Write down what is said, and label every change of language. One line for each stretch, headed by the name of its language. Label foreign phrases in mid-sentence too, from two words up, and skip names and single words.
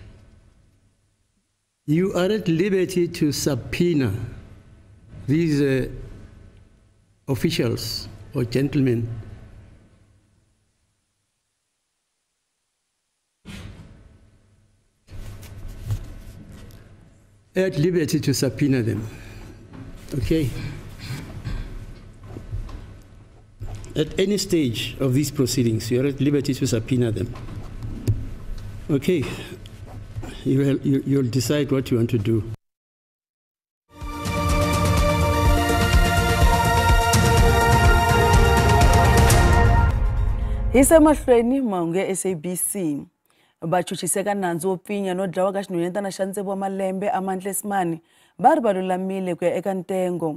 English: You are at liberty to subpoena these officials or gentlemen at liberty to subpoena them. Okay? At any stage of these proceedings, you are at liberty to subpoena them. Okay? You'll decide what you want to do.
Tsonga: Isemahlweni mahungu ya SABC. Vachuchiseka nandzu wo pfinya no dlawa ka xinhwanyatana xa ntsevu wa malembe Amantle Smani va ri va lulamile ku ya eka ntengo.